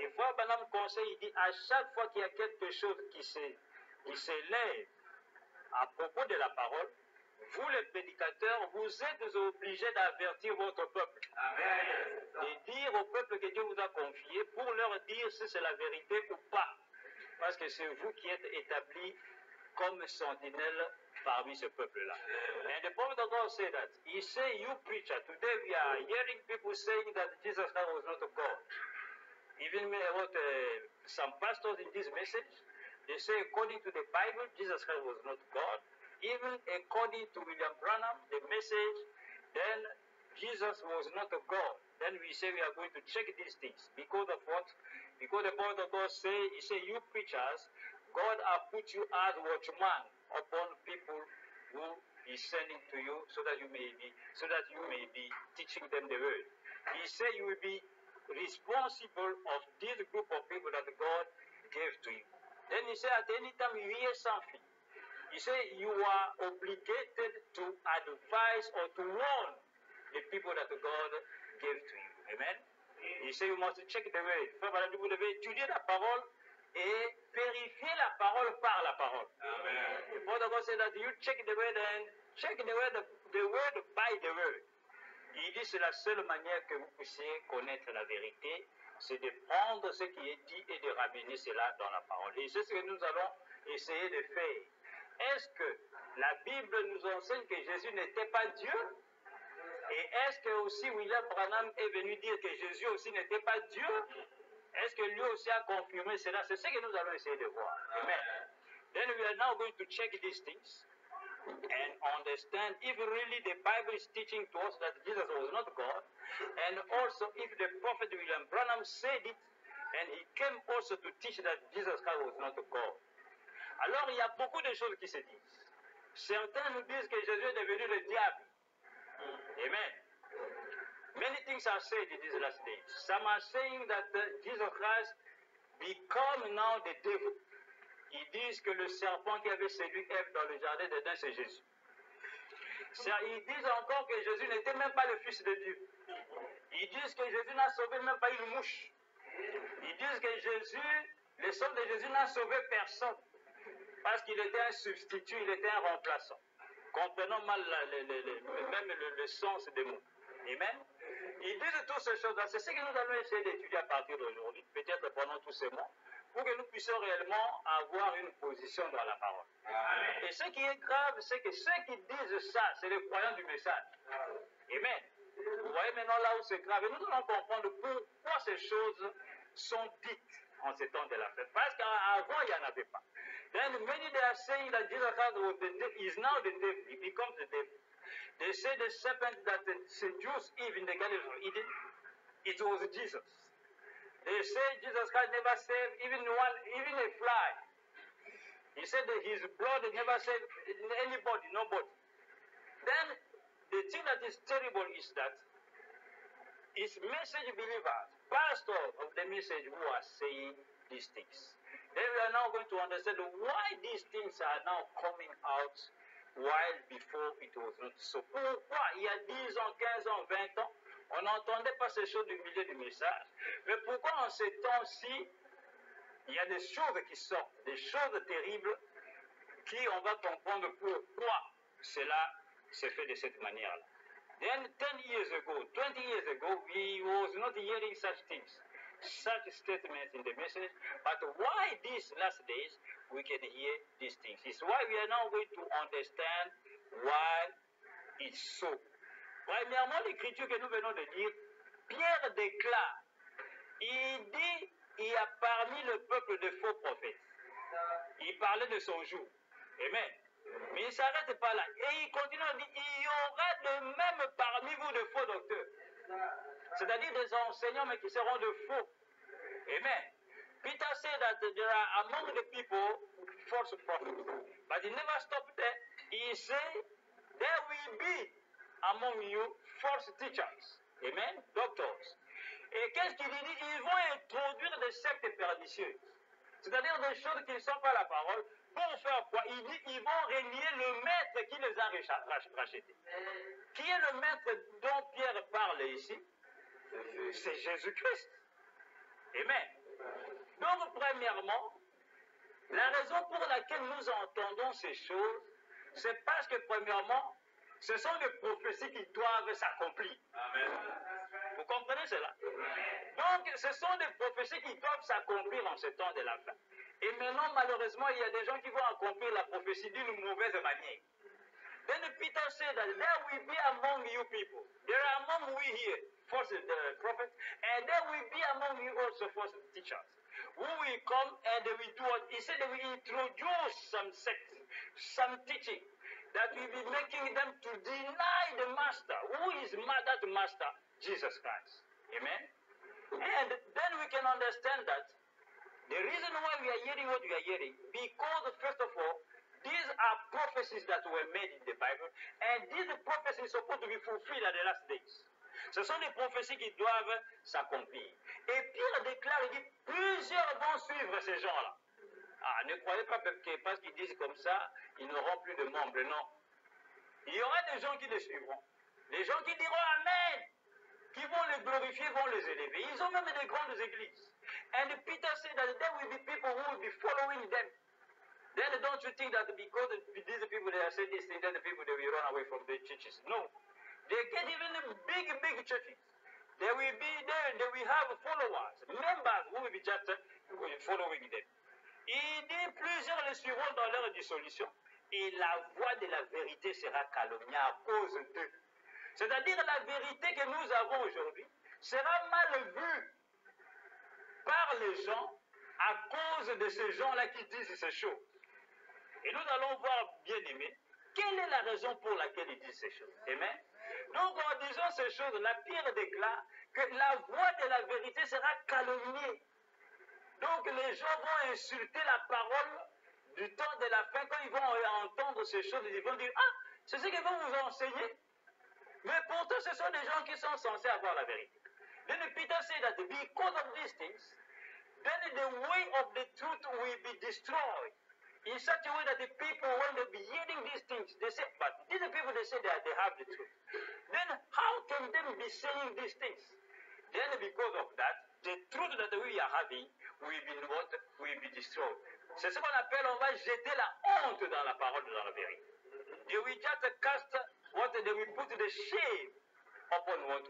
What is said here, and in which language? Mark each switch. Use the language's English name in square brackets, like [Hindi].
[French] Et Frère Branham conseille, il dit, à chaque fois qu'il y a quelque chose qui s'élève à propos de la parole, vous les prédicateurs, vous êtes obligés d'avertir votre peuple. Amen. Et dire au peuple que Dieu vous a confié pour leur dire si c'est la vérité ou pas. Parce que c'est vous qui êtes établis comme sentinelle parmi ce peuple-là. [English] And the prophet of God said that. He said, you preacher, today we are hearing people saying that Jesus Christ was not a God. Even about some pastors in this message, they say according to the Bible, Jesus Christ was not God. Even according to William Branham, the message, then Jesus was not a God. Then we say we are going to check these things. Because of what? Because the prophet of God he say, you preachers, God has put you as watchman upon people who is sending to you so that you may be teaching them the word. He said you will be responsible of this group of people that God gave to you. Then he said at any time you hear something, he said you are obligated to advise or to warn the people that God gave to you. Amen. [French] Il sait, [English] you must check the word. [French] Vous devez étudier la parole et vérifier la parole par la parole. Amen. [English] The Word of God said that you check the word and check the word by the word. [French] Il dit c'est la seule manière que vous puissiez connaître la vérité, c'est de prendre ce qui est dit et de ramener cela dans la parole. Et c'est ce que nous allons essayer de faire. Est-ce que la Bible nous enseigne que Jésus n'était pas Dieu? Et est-ce que aussi William Branham est venu dire que Jésus aussi n'était pas Dieu? Est-ce que lui aussi a confirmé cela? C'est ce que nous allons essayer de voir. Amen. [English] Then we are now going to check these things and understand if really the Bible is teaching to us that Jesus was not God, and also if the prophet William Branham said it, and he came also to teach that Jesus Christ was not God. [French] Alors il y a beaucoup de choses qui se disent. Certains nous disent que Jésus est devenu le diable. Amen. [English] Many things are said in these last days. Some are saying that Jesus Christ become now the devil. [French] Ils disent que le serpent qui avait séduit Ève dans le jardin d'Éden, c'est Jésus. Ils disent encore que Jésus n'était même pas le Fils de Dieu. Ils disent que Jésus n'a sauvé même pas une mouche. Ils disent que Jésus, le sang de Jésus n'a sauvé personne. Parce qu'il était un substitut, il était un remplaçant. Comprenons mal même le sens des mots. Amen. Ils disent toutes ces choses-là. C'est ce que nous allons essayer d'étudier à partir d'aujourd'hui. Peut-être pendant tous ces mois. Pour que nous puissions réellement avoir une position dans la parole. Amen. Et ce qui est grave, c'est que ceux qui disent ça, c'est les croyants du message. Amen. Vous voyez maintenant là où c'est grave. Et nous allons comprendre pourquoi ces choses sont dites en ces temps de la fête. Parce qu'avant, il n'y en avait pas. [English] Then many they are saying that Jesus Christ is now the devil. He becomes the devil. They say the serpent that seduced Eve in the Garden of Eden, it was Jesus. They say Jesus Christ never saved even a fly. He said that his blood never saved anybody, nobody. Then the thing that is terrible is that it's message believers, pastors of the message who are saying these things. Then we are now going to understand why these things are now coming out while before it was not so. [French] Pourquoi il y a 10 ans, 15 ans, 20 ans, on n'entendait pas ces choses du milieu du message. Mais pourquoi en ces temps-ci, il y a des choses qui sortent, des choses terribles, qui on va comprendre pourquoi cela se fait de cette manière-là. [English] Then 10 years ago, 20 years ago, we was not hearing such things, such statements in the message. But why these last days we can hear these things? It's why we are now going to understand why it's so. [French] Premièrement, l'écriture que nous venons de lire, Pierre déclare, il dit, il y a parmi le peuple de faux prophètes. Il parlait de son jour. Amen. Mais il ne s'arrête pas là. Et il continue à dire, il y aura de même parmi vous de faux docteurs. C'est-à-dire des enseignants, mais qui seront de faux. Amen. [English] Peter said that there are among the people false prophets. But he never stopped there. He said, there will be among you false teachers. [French] Amen. Doctors. Et qu'est-ce qu'il dit? Ils vont introduire des sectes pernicieuses. C'est-à-dire des choses qui ne sont pas la parole. Pour faire quoi? Il dit qu'ils vont renier le maître qui les a rachetés. Qui est le maître dont Pierre parle ici? C'est Jésus-Christ. Amen. Donc, premièrement, la raison pour laquelle nous entendons ces choses, c'est parce que, premièrement, ce sont des prophéties qui doivent s'accomplir. Amen. Vous comprenez cela? Donc, ce sont des prophéties qui doivent s'accomplir en ce temps de la fin. Et maintenant, malheureusement, il y a des gens qui vont accomplir la prophétie d'une mauvaise manière. [English] Then Peter said that there will be among you people, there are among we here, false prophets, and there will be among you also false teachers, who will come and they will do what? He said they will introduce some sect, some teaching, that will be making them to deny the master. Who is that master? Jesus Christ. Amen? And then we can understand that the reason why we are hearing what we are hearing, because first of all, these are prophecies that were made in the Bible, and these prophecies are supposed to be fulfilled at the last days. [French] Ce sont des prophéties qui doivent s'accomplir. Et Pierre déclare, il dit, plusieurs vont suivre ces gens-là. Ah, ne croyez pas que parce qu'ils disent comme ça, ils n'auront plus de membres, non. Il y aura des gens qui les suivront. Des gens qui diront Amen, qui vont les glorifier, vont les élever. Ils ont même des grandes églises. [English] And Peter said that there will be people who will be following them. Then don't you think that because these people they are saying this thing, then the people they will run away from the churches? No. They get even big churches. They will be there, they will have followers, members who will be just following them. [French] Il dit plusieurs les suivront dans leur dissolution et la voix de la vérité sera calomniée à cause d'eux. C'est-à-dire la vérité que nous avons aujourd'hui sera mal vue par les gens à cause de ces gens-là qui disent ces choses. Et nous allons voir, bien aimés, quelle est la raison pour laquelle ils disent ces choses. Amen. Donc en disant ces choses, la Pierre déclare que la voix de la vérité sera calomniée. Donc les gens vont insulter la parole du temps de la fin. Quand ils vont entendre ces choses, ils vont dire, ah, c'est ce qu'ils vont vous enseigner. Mais pourtant, ce sont des gens qui sont censés avoir la vérité. [English] Then Peter said that because of these things, then the way of the truth will be destroyed. In such a way that the people, when they be hearing these things, they say, but these people, they say that they have the truth. Then how can they be saying these things? Then because of that, the truth that we are having will be what? Will be destroyed. [French] C'est ce qu'on appelle, on va jeter la honte dans la parole, dans la vérité. [English] They will just cast what they will put the shame upon what?